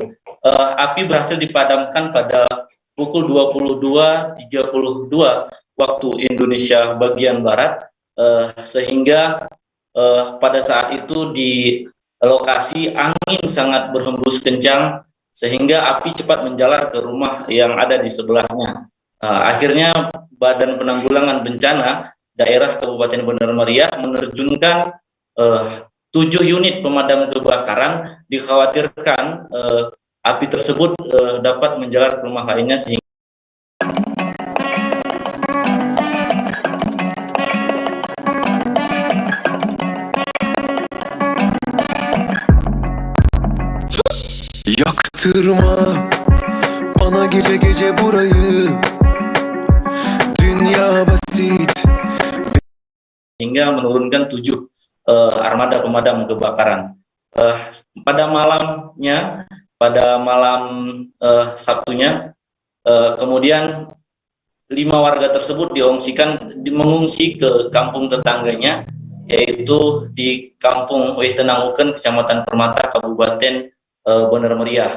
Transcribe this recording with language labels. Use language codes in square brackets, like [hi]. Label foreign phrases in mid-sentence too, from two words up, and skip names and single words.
[id] Api berhasil dipadamkan pada pukul 22.32 waktu Indonesia bagian Barat, sehingga pada saat itu di lokasi angin sangat berhembus kencang, sehingga api cepat menjalar ke rumah yang ada di sebelahnya. Akhirnya Badan Penanggulangan Bencana Daerah Kabupaten Bener Meriah menerjunkan 7 unit pemadam kebakaran. Dikhawatirkan api tersebut dapat menjalar ke rumah lainnya, sehingga [tr] Yaktırma bana gece gece burayı, dünya basit. [id] Hingga menurunkan 7 armada pemadam kebakaran. Pada malam Sabtunya, kemudian 5 warga tersebut mengungsi ke kampung tetangganya, yaitu di Kampung Wih Tenang Ukan, Kecamatan Permata, Kabupaten Bener Meriah.